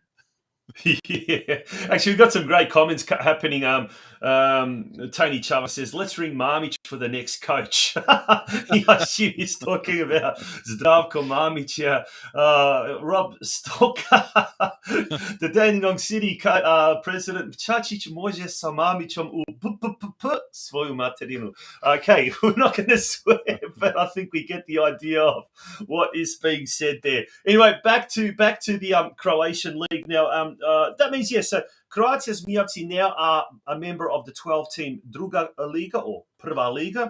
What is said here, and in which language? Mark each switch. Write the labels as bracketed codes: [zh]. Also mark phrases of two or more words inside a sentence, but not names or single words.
[en] Yeah, actually, we've got some great comments happening. Tony Chava says, "Let's ring Marmic for the next coach." I assume he's talking about Zdravko Marmic. Yeah. Rob Stoker, the Dandenong City president. [hr] Čačić može sa Marmićom u svoju materinu. [en] Okay, we're not going to swear, but I think we get the idea of what is being said there. Anyway, back to the Croatian league now. That means, yes, so Croatia Zmijavci now are a member of the 12-team Druga Liga, or Prva Liga.